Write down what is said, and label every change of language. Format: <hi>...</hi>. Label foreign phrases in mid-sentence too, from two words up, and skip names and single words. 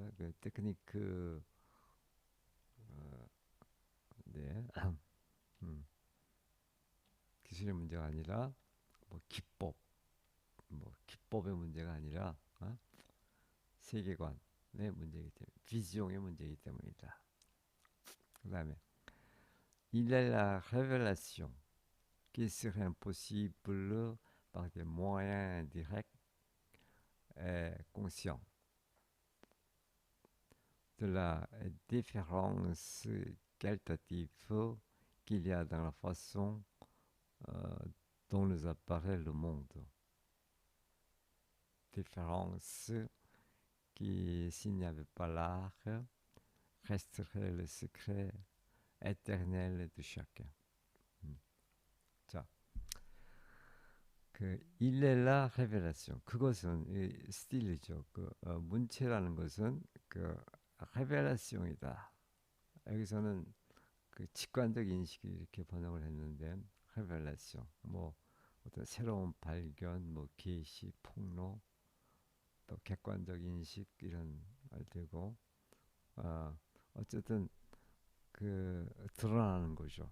<ko>그 테크니크 네. 음, 기술의 문제가 아니라 뭐 기법의 문제가 아니라 세계관의 문제이기 때문에 비지용의 문제이기 때문이다.</ko> <fr>그다음에 il est la révélation qui serait impossible par des moyens directs et conscients de la différence qualitative qu'il y a dans la façon euh, dont nous apparaît le monde. Différence qui, s'il n'y avait pas l'art, resterait le secret éternel de chacun.</fr> <ko>자, 그</ko> <fr>il est la révélation</fr> <ko>그것은 이 스틸이죠. 그 문체라는 것은 그 레벨레이션이다. 여기서는 그 직관적 인식이 이렇게 번역을 했는데 레벨레이션 뭐 어떤 새로운 발견, 뭐 계시, 폭로, 또 객관적 인식 이런 말 되고 어쨌든 그 드러나는 거죠.</ko>